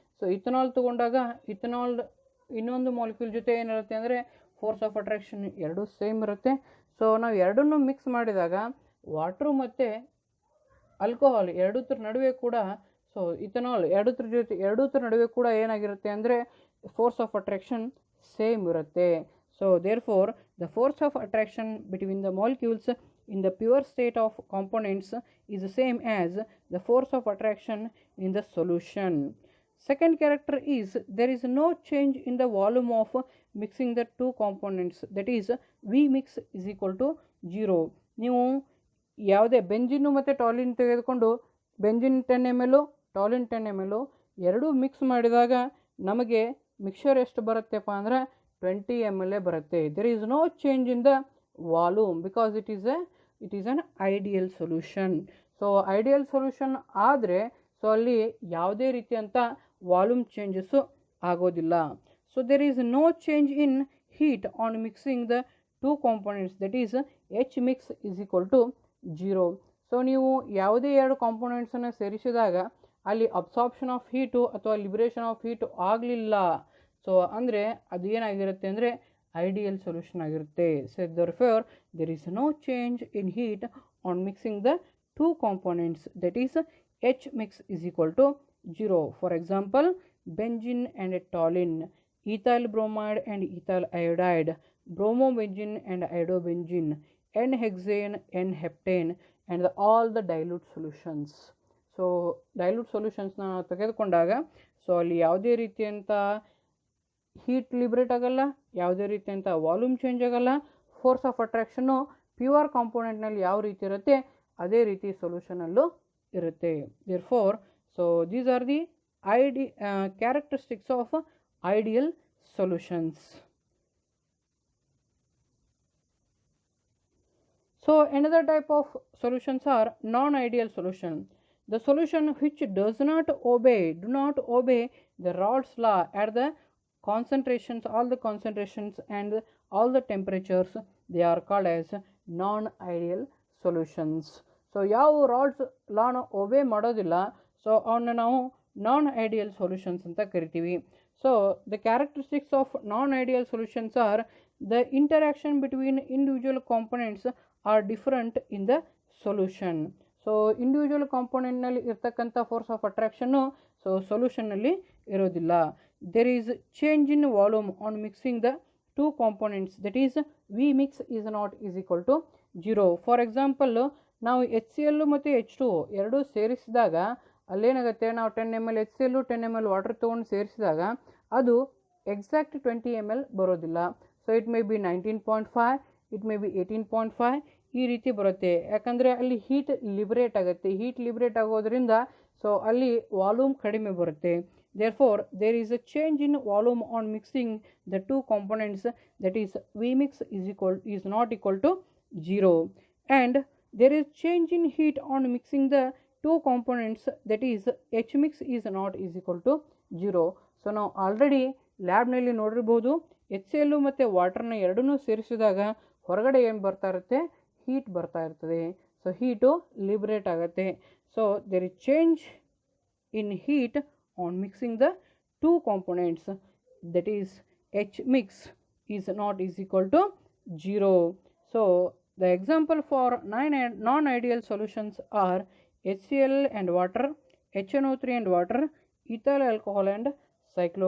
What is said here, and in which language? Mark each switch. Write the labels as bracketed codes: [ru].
[kn] So ethanol ತೊಗೊಂಡಾಗ ethanol ಇನ್ನೊಂದು molecule ಜೊತೆ ಏನಿರುತ್ತೆ ಅಂದರೆ ಫೋರ್ಸ್ ಆಫ್ ಅಟ್ರಾಕ್ಷನ್ ಎರಡೂ ಸೇಮ್ ಇರುತ್ತೆ. ಸೊ ನಾವು ಎರಡನ್ನೂ ಮಿಕ್ಸ್ ಮಾಡಿದಾಗ ವಾಟ್ರು ಮತ್ತು ಆಲ್ಕೋಹಾಲ್ ಎರಡೂ ನಡುವೆ ಕೂಡ ಸೊ ಇಥನಾಲ್ ಎರಡೂತ್ರ ನಡುವೆ ಕೂಡ ಏನಾಗಿರುತ್ತೆ ಅಂದರೆ ಫೋರ್ಸ್ ಆಫ್ ಅಟ್ರಾಕ್ಷನ್ ಸೇಮ್ ಇರುತ್ತೆ. [en] So therefore the force of attraction between the molecules in the pure state of components is the same as the force of attraction in the solution. Second character is there is no change in the volume of mixing the two components, that is V mix is equal to 0. [kn] ನೀವು ಯಾವುದೇ benzene ಮತ್ತು toluene ತೆಗೆದುಕೊಂಡು benzene 10 ml toluene 10 ml ಎರಡೂ mix ಮಾಡಿದಾಗ ನಮಗೆ mixer ಎಷ್ಟು ಬರುತ್ತೆಪ್ಪ ಅಂದರೆ 20 ml ಬರುತ್ತೆ. [en] there is no change in the volume because it is an ideal solution. [kn] So ideal solution ಆದರೆ ಸೊ ಅಲ್ಲಿ ಯಾವುದೇ ರೀತಿಯಂಥ ವಾಲ್ಯೂಮ್ ಚೇಂಜಸ್ಸು ಆಗೋದಿಲ್ಲ. [en] So there is no change in heat on mixing the two components, that is H mix is equal to 0. [kn] So ನೀವು ಯಾವುದೇ ಎರಡು ಕಾಂಪೋನೆಂಟ್ಸನ್ನು ಸೇರಿಸಿದಾಗ ಅಲ್ಲಿ absorption of heat ಅಥವಾ ಲಿಬರೇಷನ್ ಆಫ್ ಹೀಟು ಆಗಲಿಲ್ಲ. ಸೊ ಅಂದರೆ ಅದು ಏನಾಗಿರುತ್ತೆ ಅಂದರೆ ideal solution ಆಗಿರುತ್ತೆ. [en] So therefore there is no change in heat on mixing the two components, that is H mix is equal to 0. For example, benzene and toluene, ethyl bromide and ethyl iodide, bromobenzene and iodobenzene, N-hexane, N-heptane and all the dilute solutions. [kn] So dilute solutions ನಾವು ತೆಗೆದುಕೊಂಡಾಗ so ಅಲ್ಲಿ ಯಾವುದೇ ರೀತಿಯಂಥ heat liberate ಆಗಲ್ಲ, ಯಾವುದೇ ರೀತಿಯಂಥ volume change ಆಗಲ್ಲ. Force of ಅಟ್ರಾಕ್ಷನ್ನು pure ಕಾಂಪೋನೆಂಟ್ನಲ್ಲಿ ಯಾವ ರೀತಿ ಇರುತ್ತೆ ಅದೇ ರೀತಿ ಸೊಲ್ಯೂಷನಲ್ಲೂ ಇರುತ್ತೆ. [en] Therefore so these are the characteristics of ideal solutions. So another type of solutions are non-ideal solution. The solution which do not obey the Raoult's law at the concentrations, all the concentrations and all the temperatures, they are called as non-ideal solutions. [kn] So ಯಾವ ರಾಲ್ಟ್ಸ್ ಲಾನ ಒಬೇ ಮಾಡೋದಿಲ್ಲ, so ಅವನ್ನ ನಾವು ನಾನ್ ideal solutions ಅಂತ ಕರಿತೀವಿ. [en] So the characteristics of non ideal solutions are the interaction between individual components are different in the solution. [kn] So individual ಕಾಂಪೊನೆಂಟ್ನಲ್ಲಿ ಇರ್ತಕ್ಕಂಥ force of ಅಟ್ರಾಕ್ಷನ್ನು so ಸೊಲ್ಯೂಷನ್ನಲ್ಲಿ ಇರೋದಿಲ್ಲ. [en] there is change in volume on mixing the two components, that is V mix is not is equal to 0. for example [kn] ನಾವು HCl ಮತ್ತು H2 ಎರಡೂ ಸೇರಿಸಿದಾಗ ಅಲ್ಲೇನಾಗುತ್ತೆ, ನಾವು 10 ml HCl 10 ml water ತೊಗೊಂಡು ಸೇರಿಸಿದಾಗ ಅದು ಎಕ್ಸಾಕ್ಟ್ 20 ml ಬರೋದಿಲ್ಲ. [en] so it may be 19.5, it may be 18.5 [kn] ಈ ರೀತಿ ಬರುತ್ತೆ. ಯಾಕಂದರೆ ಅಲ್ಲಿ ಹೀಟ್ ಲಿಬರೇಟ್ ಆಗುತ್ತೆ. ಹೀಟ್ ಲಿಬರೇಟ್ ಆಗೋದ್ರಿಂದ ಸೊ ಅಲ್ಲಿ ವಾಲ್ಯೂಮ್ ಕಡಿಮೆ ಬರುತ್ತೆ. [en] Therefore there is a change in volume on mixing the two components, that is V mix is not equal to 0. and there is change in heat on mixing the two components, that is H mix is not is equal to 0. [kn] So ನಾವು already ಲ್ಯಾಬ್ನಲ್ಲಿ ನೋಡಿರ್ಬೋದು, HCl ಮತ್ತು ವಾಟರ್ನ ಎರಡನ್ನೂ ಸೇರಿಸಿದಾಗ ಹೊರಗಡೆ ಏನು ಬರ್ತಾ ಇರುತ್ತೆ, heat ಬರ್ತಾ ಇರ್ತದೆ. ಸೊ ಹೀಟು ಲಿಬರೇಟ್ ಆಗುತ್ತೆ. [en] So there is change in heat on mixing the two components, that is H mix is not is equal to 0. So the example for non-ideal solutions are HCl and water, HNO3 and water, ethyl alcohol and cyclohexane.